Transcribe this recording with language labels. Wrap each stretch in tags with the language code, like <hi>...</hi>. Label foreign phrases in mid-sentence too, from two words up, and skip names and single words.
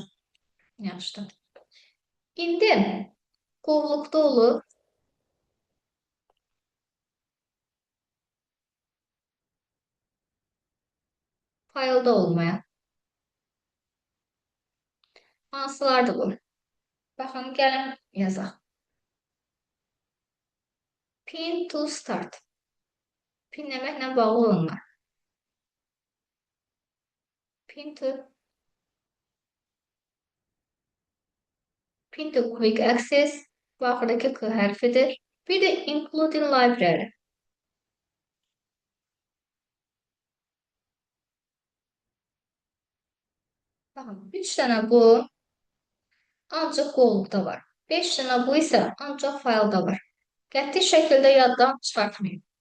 <az>Yaxşıdır. İndi qovluqda olur. Faylda olmayan. Hansılardır bu? Baxın, gəlin yazaq.</az> <en>Pin to start.</en> <az>Pinləməklə bağlı onlar.</az> <en>Pin to quick access.</en> <az>Bu axırdakı K hərfidir. Bir də</az> <en>including library.</en> <az>Baxın, 3 dənə bu ancaq qovluqda var. 5 dənə bu isə ancaq faylda var. Qəti şəkildə yaddan çıxartmayın.</az>